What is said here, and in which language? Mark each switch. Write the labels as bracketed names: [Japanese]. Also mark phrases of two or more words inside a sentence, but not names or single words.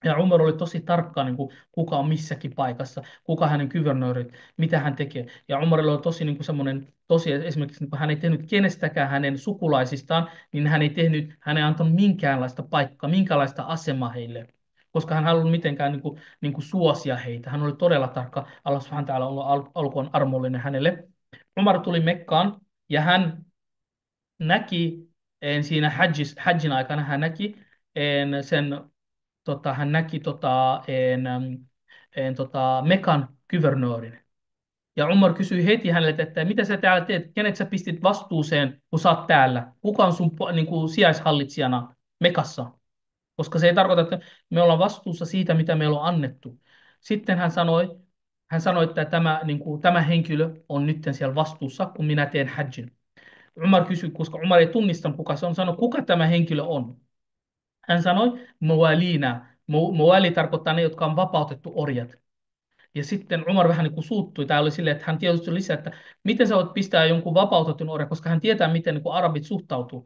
[Finnish] Ja Umar oli tosi tarkka, niin kuin, kuka on missäkin paikassa, kuka hänen kuvernöörit, mitä hän tekee. Ja Umarilla oli tosi niin kuin semmoinen, tosi esimerkiksi niin kuin hän ei tehnyt kenestäkään hänen sukulaisistaan, niin hän ei antanut minkäänlaista paikkaa, minkäänlaista asemaa heille, koska hän halunnut mitenkään niin kuin suosia heitä. Hän oli todella tarkka. Allah [Arabic] سبحانه وتعالى [Finnish] on ollut alkuun armollinen hänelle. Umar tuli Mekkaan ja hän näki siinä hajjin aikana, hän näki sen hän näki Mekan kuvernöörin. Ja Umar kysyi heti häneltä, että mitä sä täällä teet, kenet sä pistit vastuuseen, kun sä oot täällä? Kuka on sun niin kuin, sijaishallitsijana Mekassa? Koska se ei tarkoita, että me ollaan vastuussa siitä, mitä meillä on annettu. Sitten hän sanoi, että tämä henkilö on nyt siellä vastuussa, kun minä teen hajjin. Umar kysyi, koska Umar ei tunnistanut kuka se on, sanoi, kuka tämä henkilö on. Hän sanoi, Muwalina. Muwali tarkoittaa ne, jotka on vapautettu orjat. Ja sitten Umar vähän niin kuin suuttui. Tämä oli silleen, että hän tietysti lisää, että miten sä voit pistää jonkun vapautetun orjan, koska hän tietää, miten niin kuin arabit suhtautuu.